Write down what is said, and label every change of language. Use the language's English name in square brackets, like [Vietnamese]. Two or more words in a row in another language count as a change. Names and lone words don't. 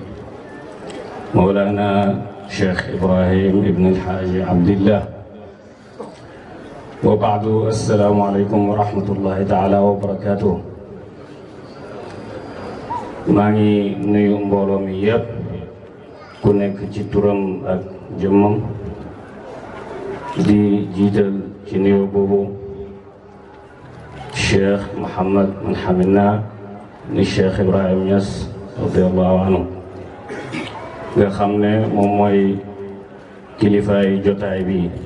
[Arabic] مولانا شيخ إبراهيم بن الحاج عبد الله وبعد السلام عليكم ورحمة الله تعالى وبركاته [Wolof] ماني نيو مبولو مي ييب ku nekk ci turam ak jëmmam di jiital ci nuyoo boobu Cheikh Mouhamad man xamina ni Cheikh Ibrahim Niass [Arabic] رضي الله عنه [Wolof] nga xam ne moom mooy kilifaay jotaay bi